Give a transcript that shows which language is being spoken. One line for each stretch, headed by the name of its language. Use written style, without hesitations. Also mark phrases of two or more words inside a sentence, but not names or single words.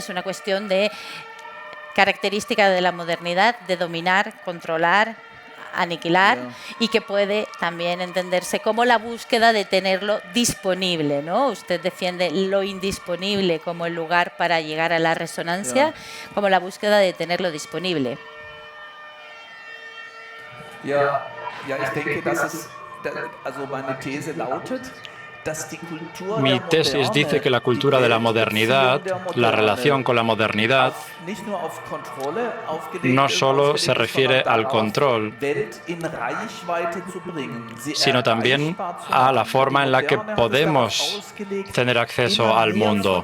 Spanish: Es una cuestión de característica de la modernidad, de dominar, controlar, aniquilar, y que puede también entenderse como la búsqueda de tenerlo disponible, ¿no? Usted defiende lo indisponible como el lugar para llegar a la resonancia, como la búsqueda de tenerlo disponible.
German: Ich denke, meine These lautet,
Spanish: mi tesis dice que la cultura de la modernidad, la relación con la modernidad, no solo se refiere al control, sino también a la forma en la que podemos tener acceso al mundo.